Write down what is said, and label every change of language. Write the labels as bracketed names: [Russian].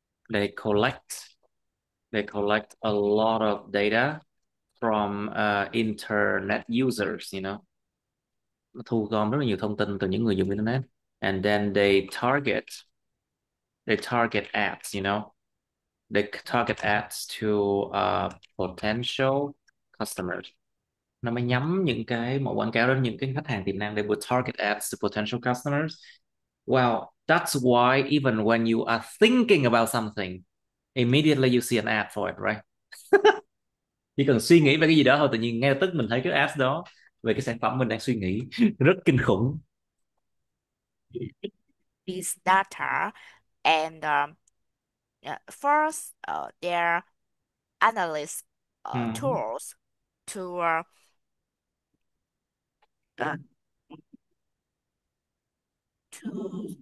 [English] They collect they collect a lot of data from internet users, [Vietnamese] Nó thu gom rất là nhiều thông tin từ những người dùng internet. [English] And then they target ads, They target ads to potential customers. [Vietnamese] Nó mới nhắm những cái mẫu quảng cáo đến những cái khách hàng tiềm năng. [English] They would target ads to potential customers. Well, that's why even when you are thinking about something, immediately you see an ad for it, right? [Vietnamese] Chỉ cần suy nghĩ về cái gì đó thôi, tự nhiên ngay lập tức mình thấy cái ads đó về cái sản phẩm mình đang suy nghĩ. Rất kinh khủng. [English] this data and first their analyst Mhm. tools to uh, to